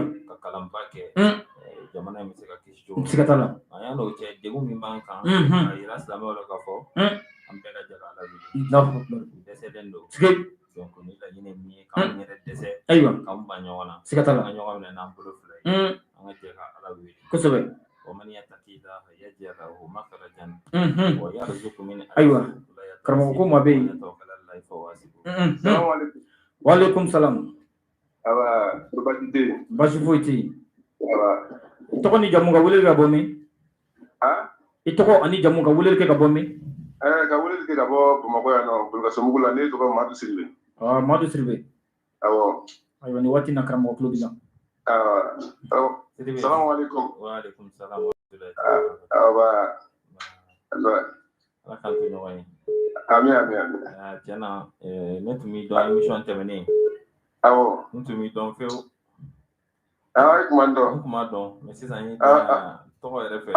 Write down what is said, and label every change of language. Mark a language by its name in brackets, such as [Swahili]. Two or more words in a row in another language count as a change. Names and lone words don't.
[Bambara] ka kalanba kɛ jamana in bɛ se ka kisi cogo siga t'a la a y'a n'o cɛ degun min b'an kan a yira silamɛw la k'a fɔ an bɛɛ ka jɛ Ala wele dɛsɛlen don donc ni laɲini min ye k'an yɛrɛ dɛsɛ ayiwa k'an ba ɲɔgɔn na siga t'a la an ka ɲɔgɔn minɛ n'an bolo fila ye an ka jɛ ka Ala wele kosɛbɛ [Arabic] ومن يتقي الله يجعل له مخرجا ويرزقه من [Bambara] ayiwa karamɔgɔ ko ma bɛ yen [Arabic] وعليكم السلام [Bambara] baasi foyi tɛ yen i tɔgɔ ni jamu ka weleli ka bɔ min i tɔgɔ ani jamu ka weleli kɛ ka bɔ min ka weleli kɛ ka bɔ Bamakɔ yan nɔ Bulukasobugu la ne tɔgɔ Madu Siribe Madu Siribe awɔ ayiwa ni waati na karamɔgɔ tulo b'i la [Arabic] السلام عليكم وعليكم السلام [Bambara] awɔ Ala k'an to ɲɔgɔn ye amin tiɲɛna ne tun b'i dɔn émission tɛmɛnen awɔ n tun b'i dɔn fewu i kuma n dɔn n kun b'a dɔn mais sisan n ye tɔgɔ yɛrɛ fɛ